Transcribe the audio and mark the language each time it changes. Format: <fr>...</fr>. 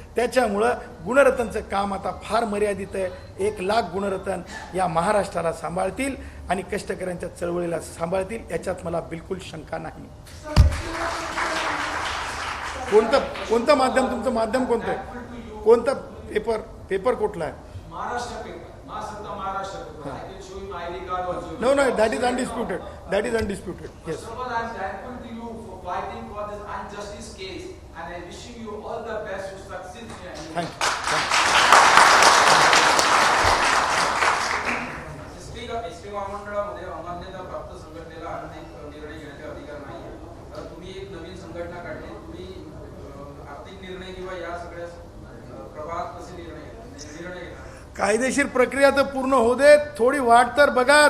<mr>त्याच्यामुळं गुणरत्नचं काम आता फार मर्यादित आहे. 1 लाख गुणरत्न या महाराष्ट्राला सांभाळतील आणि कष्टकऱ्यांच्या चळवळीला सांभाळतील, याच्यात मला बिलकुल शंका नाही. कोणतं माध्यम? तुमचं माध्यम कोणतं आहे? कोणतं पेपर कुठला आहे? Maharashtra paper, Maharashtra paper.</mr> <en>I can show you my ID card also. No, that is undisputed. Yes. So much I'm thankful to you for fighting for this injustice case, and I'm wishing you all the best to succeed in your endeavor. Thank you.</en> <mr>ST महामंडळामध्ये अमान्यता प्राप्त संघटनेला आर्थिक निर्णय घेण्याचे अधिकार नाही. तर तुम्ही एक नवीन संघटना काढली, तुम्ही आर्थिक निर्णय किंवा या सगळ्या प्रभावात कसे निर्णय घेणार? कायदेशीर प्रक्रिया तर पूर्ण होऊ दे, थोडी वाट तर बघा.</mr>